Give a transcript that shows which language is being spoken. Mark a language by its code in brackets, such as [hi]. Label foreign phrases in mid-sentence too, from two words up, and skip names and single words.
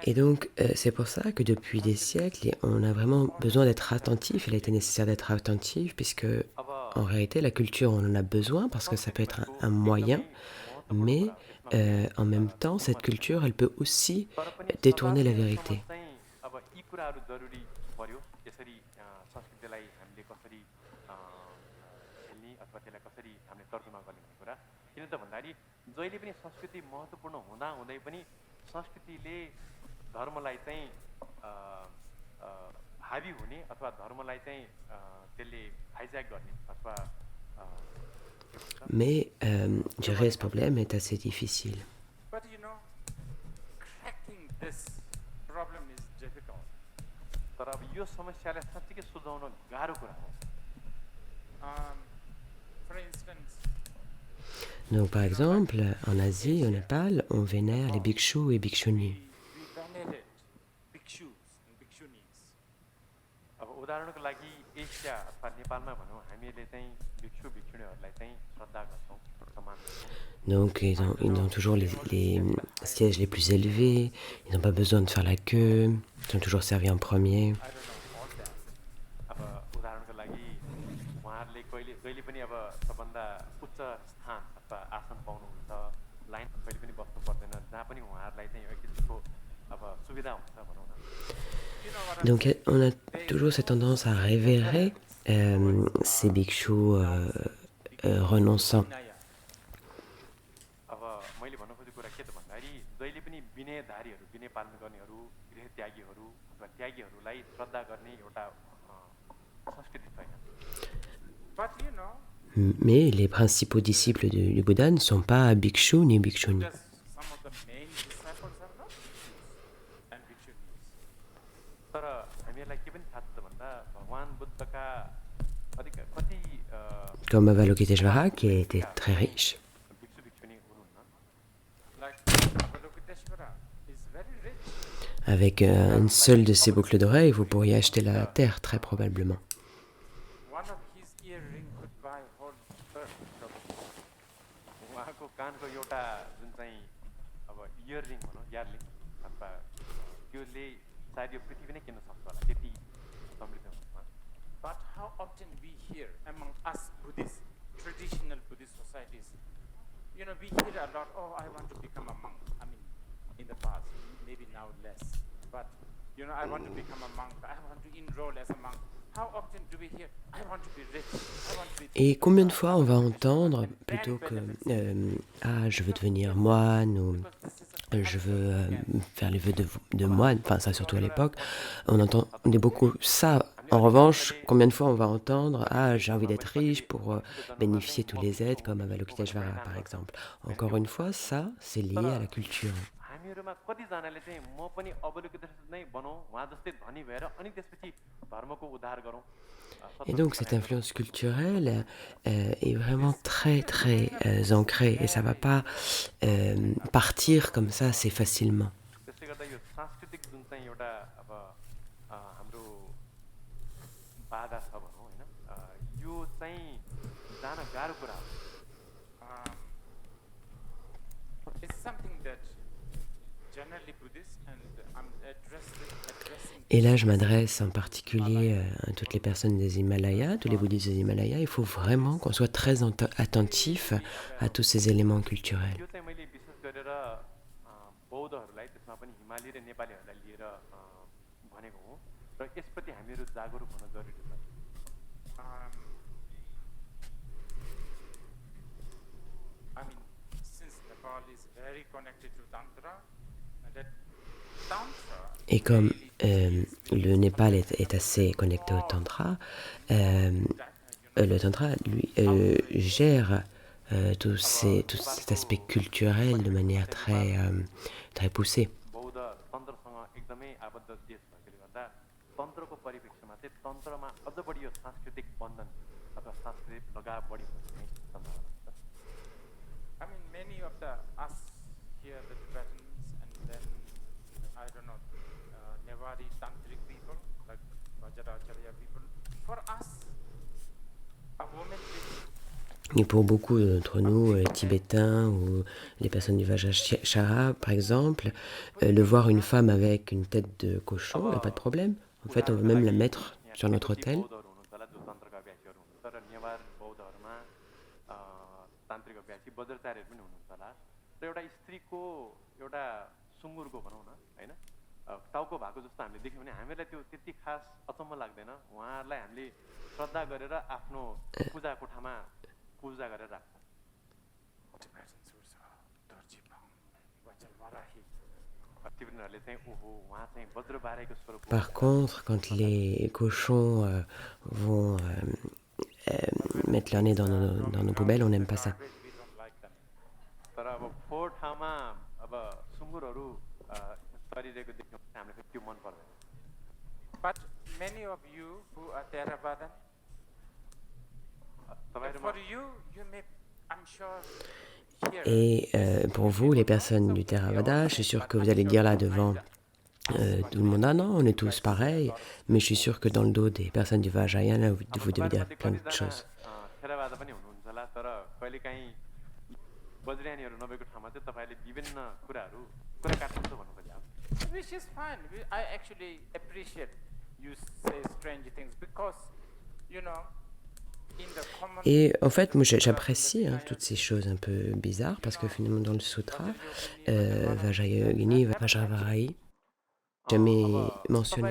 [fr] Et donc, c'est pour ça que depuis des siècles, on a vraiment besoin d'être attentif. Il a été nécessaire d'être attentif, puisque en réalité, la culture, on en a besoin parce que ça peut être un moyen, mais en même temps, cette culture, elle peut aussi détourner la vérité. [ne] अब यी कुराहरू जरुरी पर्यो यसरी संस्कृतिलाई हामीले कसरी खेल्ने अथवा त्यसलाई कसरी हामीले तर्जुमा गर्ने भन्ने कुरा किन त भन्दाखेरि जहिले पनि संस्कृति महत्त्वपूर्ण हुँदा हुँदै पनि संस्कृतिले धर्मलाई चाहिँ हाबी हुने अथवा धर्मलाई चाहिँ त्यसले हाइज्याक गर्ने अथवा [fr] Mais gérer ce problème est assez difficile. [en] but you know, cracking this problem is difficult. [ne] तर तर अब यो समस्यालाई साँच्चीकै सुल्झाउन गाह्रो कुरा हो। [en] Um, for instance, [fr] Donc, par [en] you know, like [fr] exemple, en Asie, au [en] Asia, [fr] Népal, on vénère les [en] abroad, [fr] bhikshus et bhikshunis. [en] we venerated bhikshus and bhikshunis. [ne] अब उदाहरणको लागि एसिया अथवा नेपालमा भनौँ हामीले चाहिँ भिक्षु भिक्षुणीहरूलाई चाहिँ श्रद्धा गर्छौँ, सम्मान गर्छौँ। [fr] Donc, ils ont toujours les sièges les plus élevés, ils n'ont pas besoin de faire la queue, ils sont toujours servis en premier. [en] I don't know all that. [ne] अब उदाहरणको लागि उहाँहरूले कहिले जहिले पनि अब सबभन्दा उच्च स्थान अथवा आसन पाउनुहुन्छ, लाइन कहिले पनि बस्नु पर्दैन, जहाँ पनि उहाँहरूलाई चाहिँ एक किसिमको अब सुविधा हुन्छ भनौँ न। [en] You know what I'm [fr] Donc, [en] saying? [fr] on a toujours cette tendance à révérer ces bhikshus renonçants. Vinaya. [ne] अब मैले भन्नु खोजेको कुरा के त भन्दाखेरि जहिले पनि विनयधारीहरू, विनय पालन गर्नेहरू, गृह त्यागीहरू अथवा त्यागीहरूलाई श्रद्धा गर्ने एउटा संस्कृति छैन। [en] But you know, [fr] Mais les principaux disciples du Bouddha ne sont pas bhikshus ni bhikshunis. [en] just some of the main disciples are not bhikshus and bhikshunis. [ne] तर हामीहरूलाई के पनि थाहा छ त भन्दा भगवान् बुद्धका अधिक कति [fr] Comme Avalokiteshvara, qui était très riche. [ne] भिक्षु भिक्षुणी हुनुहुन्न। [en] Like Avalokiteshvara is very rich. [fr] Avec une seule de ces boucles d'oreilles, vous pourriez acheter la terre, très probablement. [en] One of his earring could buy whole earth. [ne] उहाँको कानको एउटा जुन चाहिँ अब इयररिङ भनौँ, यारलिङ अथवा त्यसले सायद यो पृथ्वी नै किन्न सक्छ होला, त्यति समृद्ध हुन्छ उहाँ। [en] But how often we hear among us Buddhists, traditional Buddhist societies, you know, we hear a lot, oh, I want to become a monk. I mean, in the past, maybe now less. But, you know, I want to become a monk. I want to enroll as a monk. How often do we hear, I want to be rich. I want to be... [fr] Et combien de fois on va entendre, plutôt que ah, je veux devenir moine ou je veux faire les vœux de moine, enfin ça surtout à l'époque, on entendait beaucoup ça. En revanche, combien de fois on va entendre ah, j'ai envie d'être riche pour bénéficier de tous les aides, comme Avalokiteshvara par exemple. Encore une fois, ça, c'est lié à la culture. [ne] हामीहरूमा कतिजनाले चाहिँ म पनि अवलोकितेश्वर नै बनौँ, उहाँ जस्तै धनी भएर अनि त्यसपछि धर्मको उद्धार गरौँ। [fr] Et donc cette influence culturelle est vraiment très très ancrée et ça va pas partir comme ça assez facilement. [ne] त्यसले गर्दा यो सांस्कृतिक जुन चाहिँ एउटा अब हाम्रो बाधा छ भनौँ होइन, यो चाहिँ जान गाह्रो कुरा हो। [en] It's something that generally Buddhists and I'm addressing [fr] Et là, je m'adresse en particulier à toutes les personnes des Himalayas, tous les bouddhistes des Himalayas. Il faut vraiment qu'on soit très attentif à tous ces éléments culturels. [ne] यो चाहिँ मैले विशेष गरेर बौद्धहरूलाई, त्यसमा पनि हिमाली र नेपालीहरूलाई लिएर भनेको हुँ र यसप्रति हामीहरू जागरुक हुन जरुरी छ। [en] I mean, since Nepal is very connected to Tantra, and that Tantra [fr] Et comme le Népal est assez connecté au Tantra, le Tantra, lui, gère tout cet aspect culturel de manière très poussée. [ne] बौद्ध तन्त्रसँग एकदमै आबद्ध देश भएकोले गर्दा तन्त्रको परिप्रेक्ष्यमा चाहिँ तन्त्रमा अझ बढी यो सांस्कृतिक बन्धन अथवा सांस्कृतिक लगाव बढी हुने सम्भावना छ। [en] I mean, many of us here, the Tibetans, and then, I don't know, Newari Tantric people, like Vajracharya people, for us, a woman with [fr] Et pour beaucoup d'entre nous, tibétains ou les personnes du Vajrayana, par exemple, le voir une femme avec une tête de cochon, il n'y a pas de problème. En fait, on veut même la mettre sur notre autel. [ne] टाउको भएको जस्तो हामीले देख्यौँ भने हामीलाई त्यो त्यति खास अचम्म लाग्दैन, उहाँहरूलाई हामीले श्रद्धा गरेर आफ्नो पूजा कोठामा पूजा गरेर राख्छ। [fr] Par contre, quand les cochons vont mettre leur nez dans nos poubelles, on n'aime pas ça. [en] But many of you who are Theravadan, [ne] तपाईँहरूमा [en] for you, you may, I'm sure, here. [fr] Et pour vous, les personnes du Theravada, je suis sûr que vous allez dire là devant tout le monde, ah non, on est tous pareils, mais je suis sûr que dans le dos des personnes du Vajrayana, vous devez dire plein de choses. [ne] थेरावादा पनि हुनुहुन्छ होला तर कहिलेकाहीँ वज्रयानीहरू नभएको ठाउँमा चाहिँ तपाईँले विभिन्न कुरा काट्नुहुन्छ भन्नु खोजेको [en] Which is fine. I actually appreciate you say strange things because, you know, in the common... [fr] Et en fait, moi j'apprécie toutes ces choses un peu bizarres parce que finalement dans le sutra, Vajrayogini, Vajravarahi, jamais mentionné.